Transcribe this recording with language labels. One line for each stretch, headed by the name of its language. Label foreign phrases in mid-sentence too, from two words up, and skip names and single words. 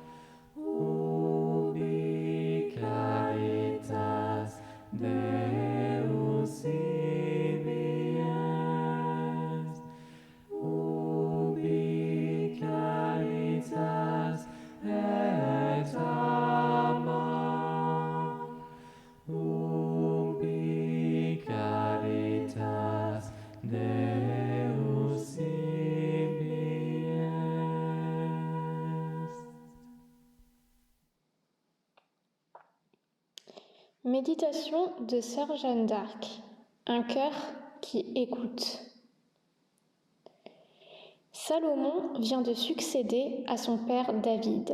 Latin: ubi caritas Deus ibi est, ubi caritas et amor, ubi caritas Deus ibi est.
French: Méditation de Sœur Jeanne d'Arc. Un cœur qui écoute. Salomon vient de succéder à son père David.